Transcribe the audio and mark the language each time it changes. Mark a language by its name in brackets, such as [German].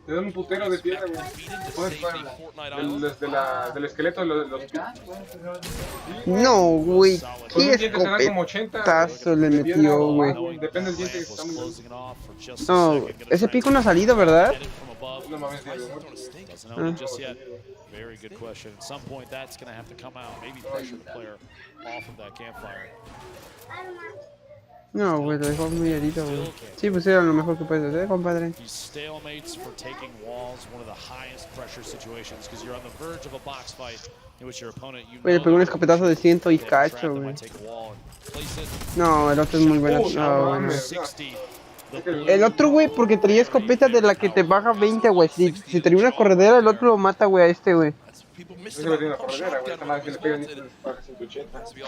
[Spanish] Te dan un putero de piedra, güey. Del esqueleto de los No, güey. Qué como 80 escopetazo le metió, güey. Depende del diente que está muy... No, ese pico no ha salido, ¿verdad? No mames, [English] Very good question. At some point, that's going to have to come out. Maybe pressure the player off of that campfire. [Spanish] No, güey, lo dejó muy herido, güey. Sí, pues era lo mejor que puedes hacer, compadre. [English] These stalemates for taking walls, one of the highest pressure situations, because you're on the verge of a box fight in which your opponent, you [Spanish] Oye, pegó un escopetazo de 100 y cacho, güey. No, el otro es muy bueno. No, bueno. El otro, güey, porque traía escopeta de la que te baja 20, güey. Si traía una corredera, el otro lo mata, güey, a este, güey. Ese lo tiene una corredera, güey. Esta madre que le pega ni para 180.